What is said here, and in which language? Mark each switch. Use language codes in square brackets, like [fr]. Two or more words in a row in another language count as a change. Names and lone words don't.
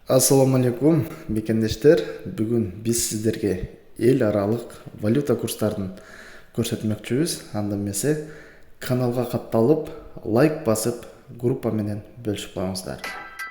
[ky] Ассаламу алейкум, бекендештер. [kk] Бүгін біз сіздерге ел аралық валюта курстарын көрсетмекчүбүз. [ky] Анда эмесе каналга катталып, лайк басып, группа менен бөлүшүп коюңуздар.